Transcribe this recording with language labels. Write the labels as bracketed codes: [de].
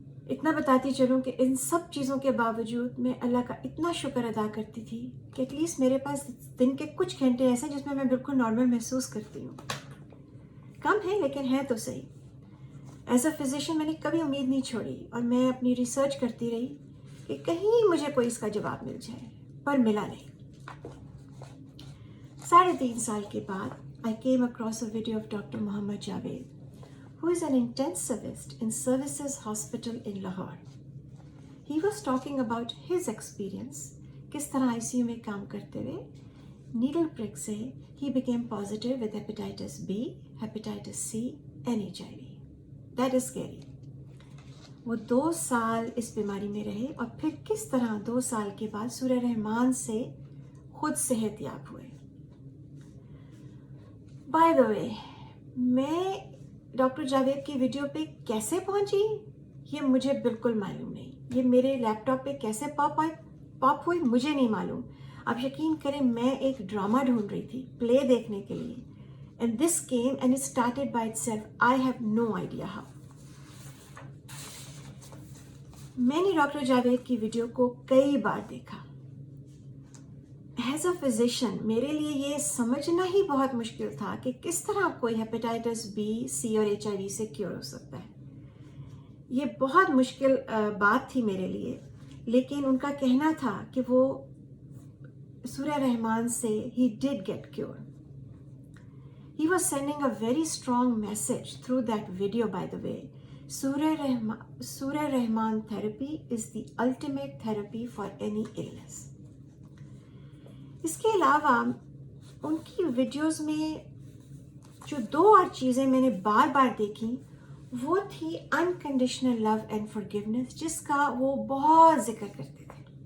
[ur] اتنا بتاتی چلوں کہ ان سب چیزوں کے باوجود میں اللہ کا اتنا شکر ادا کرتی تھی کہ ایٹ لیسٹ میرے پاس دن کے کچھ گھنٹے ایسے جس میں بالکل نارمل محسوس کرتی ہوں. کم ہے لیکن ہے تو صحیح. [en] as a physician [ur] میں نے کبھی امید نہیں چھوڑی, اور میں اپنی ریسرچ کرتی رہی کہ کہیں مجھے کوئی اس کا جواب مل جائے, پر ملا نہیں. 3.5 سال کے بعد [en] I came across a video of Dr. Mohammed Javed, who is an intensivist in Services Hospital in Lahore. He was talking about his experience, [ur] کس طرح ICU میں کام کرتے ہوئے [en] needle prick سے he became positive with hepatitis B, hepatitis C and HIV. That is scary. [ur] وہ 2 سال اس بیماری میں رہے, اور پھر کس طرح 2 سال کے بعد سورہ رحمان سے خود صحت یاب ہوئے. بائی دا وے, میں ڈاکٹر جاوید کی ویڈیو پہ کیسے پہنچی یہ مجھے بالکل معلوم نہیں. یہ میرے لیپ ٹاپ پہ کیسے پاپ ہوئی مجھے نہیں معلوم. آپ یقین کریں, میں ایک ڈرامہ ڈھونڈ رہی تھی پلے دیکھنے کے لیے, [en] And this came and it started by itself. I have no idea how. [ur] میں نے ڈاکٹر جاوید کی ویڈیو کو کئی بار دیکھا. [en] as a physician [ur] میرے لیے یہ سمجھنا ہی بہت مشکل تھا کہ کس طرح کوئی ہیپیٹائٹس بی, سی اور HIV سے کیور ہو سکتا ہے. یہ بہت مشکل بات تھی میرے لیے, لیکن ان کا کہنا تھا کہ وہ سورہ رحمان سے [en] he did get cured. He was sending a very strong message through that video, by the way. Surah Rahman therapy is the ultimate therapy for any illness. [ur] اس کے علاوہ ان کی ویڈیوز میں جو 2 اور چیزیں میں نے بار بار دیکھی وہ تھی [en] unconditional love and forgiveness, [ur] جس کا وہ بہت ذکر کرتے تھے.